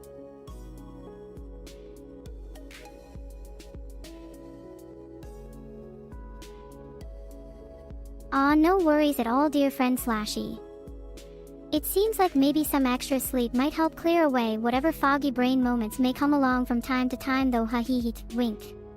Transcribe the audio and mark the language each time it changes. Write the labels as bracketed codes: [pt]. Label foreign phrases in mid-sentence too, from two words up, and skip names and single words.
[en] Aw, no worries at all, dear friend Slashy. It seems like maybe some extra sleep might help clear away whatever foggy brain moments may come along from time to time though, ha hee hee, wink.